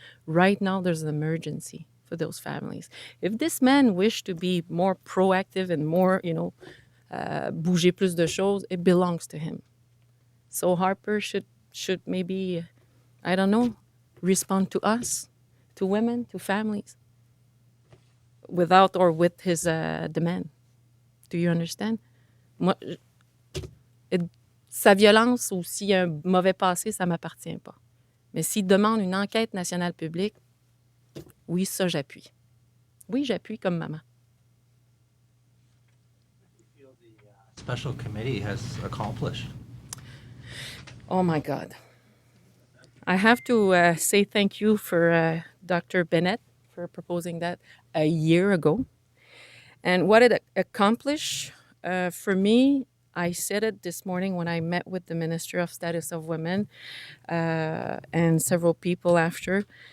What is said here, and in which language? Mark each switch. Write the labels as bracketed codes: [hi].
[en] Right now, there's an emergency for those families. If this man wished to be more proactive and more, [fr] bouger plus de choses, [en] it belongs to him. So Harper should maybe, I don't know, respond to us, to women, to families, without or with his demand. Do you understand? [fr] Sa violence ou s'il y a un mauvais passé, ça ne m'appartient pas. Mais s'il demande une enquête nationale publique, oui, ça, j'appuie. Oui, j'appuie comme maman. [en] Special committee has accomplished? Oh, my God. I have to say thank you for Dr. Bennett for proposing that a year ago. And what it accomplished for me, I said it this morning when I met with the Minister of Status of Women and several people after.